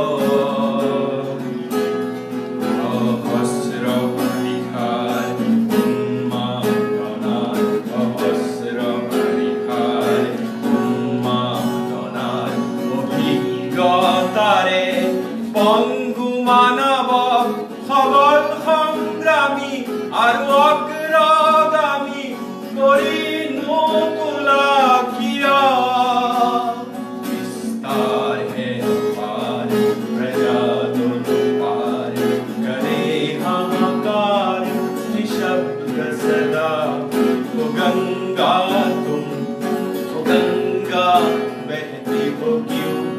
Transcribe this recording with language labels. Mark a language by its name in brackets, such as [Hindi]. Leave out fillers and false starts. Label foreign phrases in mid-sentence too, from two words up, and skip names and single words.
[Assamese] সহস্ৰ বাৰিষাৰ উন্মাদনাত সহস্ৰ বাৰিষাৰ উন্মাদনাত অভিজ্ঞতাৰে পংগু মানৱ সবল সংগ্ৰামী আৰু অগ্ৰগামী কৰি নোতোলা কিয় [Hindi] विस्तार है अपार प्रजा दोनों पार करे हाहाकार निशब्द सदा ओ गंगा तुम ओ गंगा बहती हो क्यों